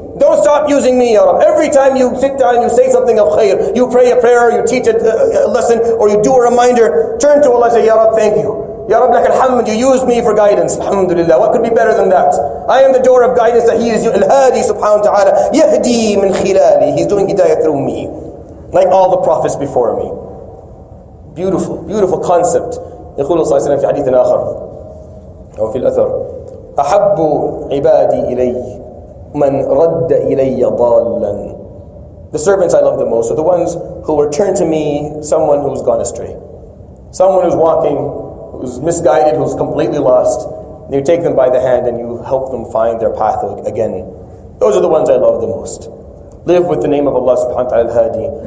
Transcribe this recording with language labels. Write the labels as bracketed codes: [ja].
[en] Don't stop using me, Ya Rab. Every time you sit down and you say something of khair, you pray a prayer, you teach a lesson, or you do a reminder, turn to Allah and say, Ya Rab, thank you. Ya Rab, lak alhamd, you used me for guidance. Alhamdulillah. What could be better than that? I am the door of guidance that He is Elah Adi subhanahu wa ta'ala. [ar] Yahdi min khilali. [en] He's doing hidayah through me. Like all the prophets before me. Beautiful, beautiful concept. [ar] يقول صلى الله عليه وسلم في حديث آخر أو في الأثر أحب عبادي إلي من رد إلي ضالا. [en] The servants I love the most are the ones who return to me someone who's gone astray. Someone who's walking, who's misguided, who's completely lost. And you take them by the hand and you help them find their path again. Those are the ones I love the most. Live with the name of Allah subhanahu wa ta'ala al-Hadi.